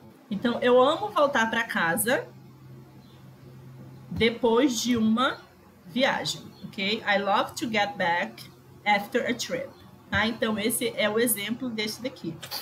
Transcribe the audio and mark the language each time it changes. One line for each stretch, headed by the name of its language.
Portuguese: Então, eu amo voltar para casa depois de uma viagem, ok?
English: I love to get back after a trip.
Portuguese: Tá? Então, esse é o exemplo desse daqui.